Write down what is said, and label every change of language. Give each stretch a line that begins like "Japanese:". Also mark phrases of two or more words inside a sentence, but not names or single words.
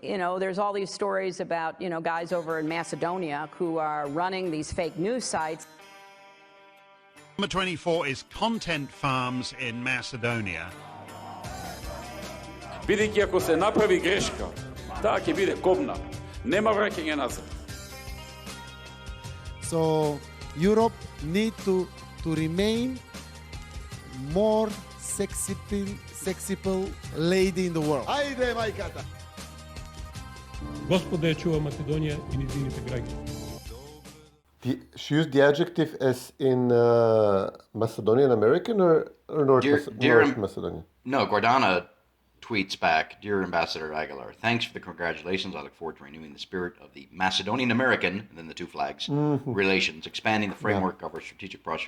English: there's all these stories about, guys over in Macedonia who are running these fake news sites. Number 24 is content farms in Macedonia.
Macedonian: Бидејќи ако се направи грешка, таа ќе биде кобна. Нема враќање назад.
English: So Europe need to remain more sexy lady in the world.
Macedonian: Ајде, мајката! Господа ја чува Македонија и низините граѓани.
English: She used the adjective as in Macedonian American or North Macedonian? No, Gordana tweets back, "Dear Ambassador Aguilar, thanks for the congratulations. I look forward to renewing the spirit of the Macedonian American," and then the two flags, relations, expanding the framework of our strategic posture.